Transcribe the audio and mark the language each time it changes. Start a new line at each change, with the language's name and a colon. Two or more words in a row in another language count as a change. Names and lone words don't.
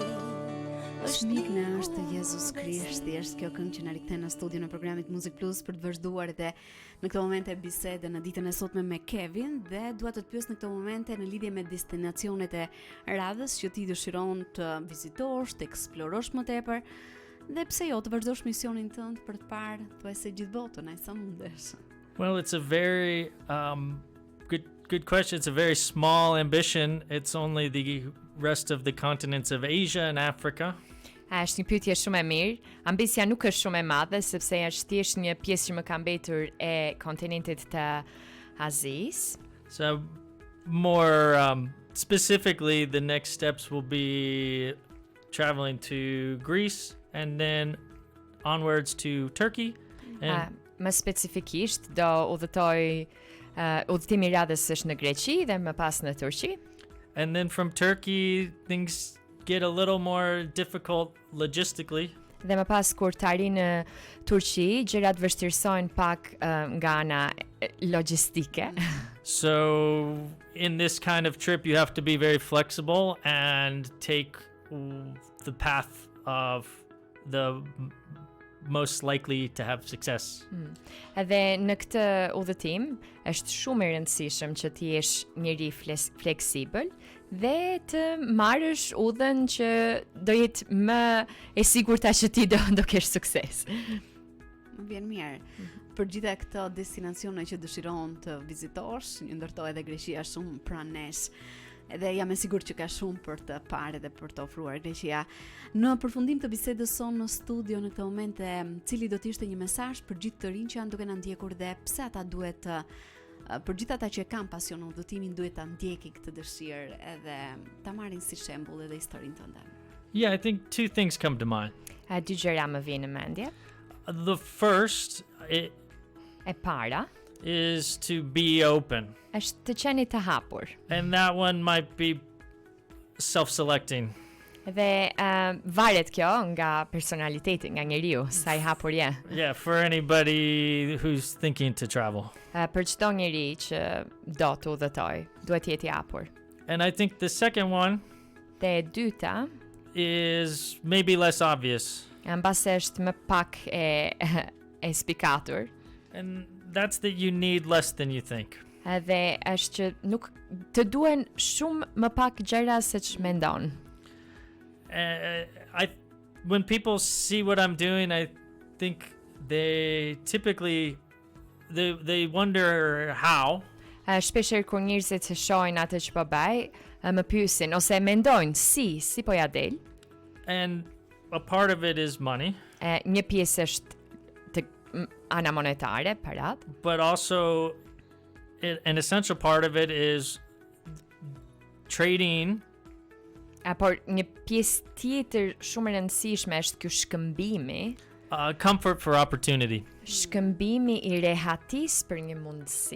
Albanian: Shmik në është Jezus Krishti, është kjo këngë që na rikthen në studio në programit Muzikë Plus për të vazhduar dhe në këtë momente bisede në ditën e sotme me Kevin dhe dua të pyes në këtë momente në lidhje me destinacionet e radhës që ti dëshiron të vizitosh, të eksplorosh më tepër dhe pse jo të vazhdosh misionin tënd për të parë thuajse gjithë botën, ai sa mundesh.
English: Well, it's a very good question. It's a very small ambition. It's only the rest of the continents of Asia and Africa.
Albanian: Është një pyetje shumë e mirë. Ambisja nuk është shumë e madhe sepse është thjesht një pjesë që më ka mbetur e kontinentit të Azisë.
English: So more specifically, the next steps will be traveling to Greece and then onwards to Turkey. And
Albanian: Më specifikisht do udhëtoj udhëtimi i radhës është në Greqi dhe më pas në Turqi.
English: and then from Turkey, things get a little more difficult logistically.
Albanian: Dhe më pas kur të arri në Turqi, gjërat vështirësohen pak nga ana logjistike.
English: So in this kind of trip, you have to be very flexible and take the path of the most likely to have success.
Albanian: Edhe në këtë udhëtim është shumë e rëndësishëm që të jesh njëri fleksibël dhe të marrësh udhën që do jetë më e sigurta që ti do kesh sukses. Më vjen mirë. Për gjitha këto destinacione që dëshiron të vizitosh, një ndërtoj edhe Greqia shumë pranë nesh. Edhe jam e sigurt që ka shumë për të parë dhe për të ofruar Greqia. Në përfundim të bisedës sonë në studio në këtë moment, cili do të ishte një mesazh për gjithë të rinj që janë duke na ndjekur dhe pse ata duhet për gjithë ata që kanë pasion në udhëtimin duhet ta ndjekin këtë dëshirë edhe ta marrin si shembull edhe historinë tënde.
English: Yeah, I think two things come to mind.
Albanian: Dy gjëra më vijnë në mendje.
English: The first
Albanian: E para
English: is to be open.
Albanian: është të qeni të hapur.
English: And that one might be self-selecting.
Albanian: Dhe varet kjo nga personaliteti, nga njeriu, sa i hapur je.
English: Yeah, for anybody who's thinking to travel.
Albanian: Për çdo njeri që do të udhëtoj, duhet të jetë i hapur.
English: And I think the second one
Albanian: Dhe e dyta,
English: is maybe less obvious.
Albanian: mbase është më pak e spikatur.
English: And that's that you need less than you think.
Albanian: Dhe është që nuk të duen shumë më pak gjëra se që mendon.
English: When people see what I'm doing, I think they typically they wonder how.
Albanian: Shpeshherë kur njerëzit shohin atë që po bëj, më pyesin ose mendojnë si po ja del.
English: And a part of it is money,
Albanian: Një pjesë është ana monetare, parat,
English: but also an essential part of it is trading
Albanian: por një pjesë tjetër shumë e rëndësishme është ky shkëmbimi,
English: comfort for opportunity.
Albanian: shkëmbimi i rehatis për një mundësi.